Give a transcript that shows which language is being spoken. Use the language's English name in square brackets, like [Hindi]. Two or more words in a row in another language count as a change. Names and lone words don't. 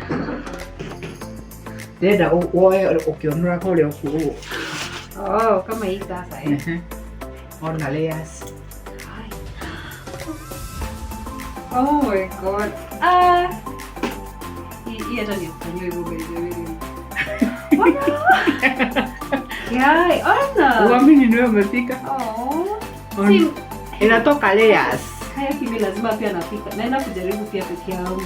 [Kikuyu] Ndĩrenda woe ũkĩonũra kũrĩa ũkuũ. [Swahili] Oh, kama hii sasa [Kikuyu] Ona layers. [English] Oh my God. [Swahili] Hii hata ni kufanywa hivyo baby. Yai, ona. Uamini niwe umepika. Oh. Inatoka layers. Haya kimi lazima pia napika. Naenda kujaribu pia peke yangu.